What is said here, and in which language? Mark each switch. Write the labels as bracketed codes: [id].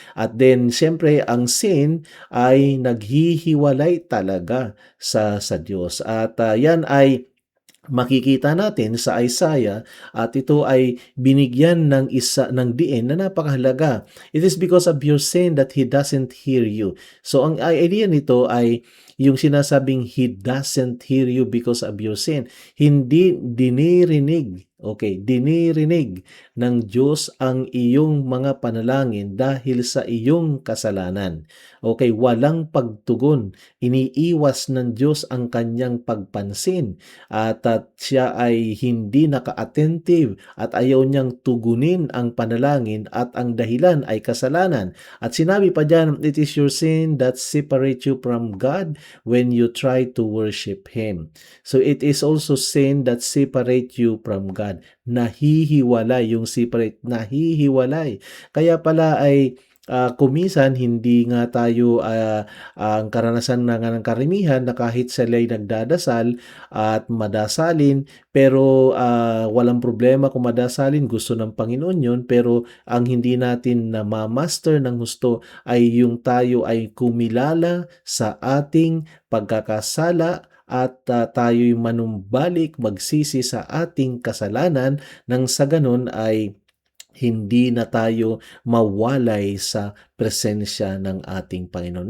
[tl] At then, siyempre, ang sin ay naghihiwalay talaga sa Diyos. At yan ay makikita natin sa Isaiah at ito ay binigyan ng isa ng diin na napakahalaga. [en] It is because of your sin that He doesn't hear you. [tl] So ang idea nito ay yung sinasabing [en] He doesn't hear you because of your sin. [tl] Hindi dinirinig, okay, dinirinig ng Diyos ang iyong mga panalangin dahil sa iyong kasalanan. Okay, walang pagtugon. Iniiwas ng Diyos ang kanyang pagpansin at siya ay hindi naka-attentive at ayaw niyang tugunin ang panalangin at ang dahilan ay kasalanan. At sinabi pa diyan, [en] it is your sin that separate you from God when you try to worship Him. So it is also sin that separate you from God. [tl] Nahihiwalay yung separate, nahihiwalay. Kaya pala ay kumisan hindi nga tayo ang karanasan na nga ng karamihan na kahit sila'y nagdadasal at madasalin pero walang problema kung madasalin, gusto ng Panginoon yun, pero ang hindi natin na ma-master ng gusto ay yung tayo ay kumilala sa ating pagkakasala at tayo'y manumbalik, magsisi sa ating kasalanan nang sa ganun ay hindi na tayo mawalay sa presensya ng ating Panginoon.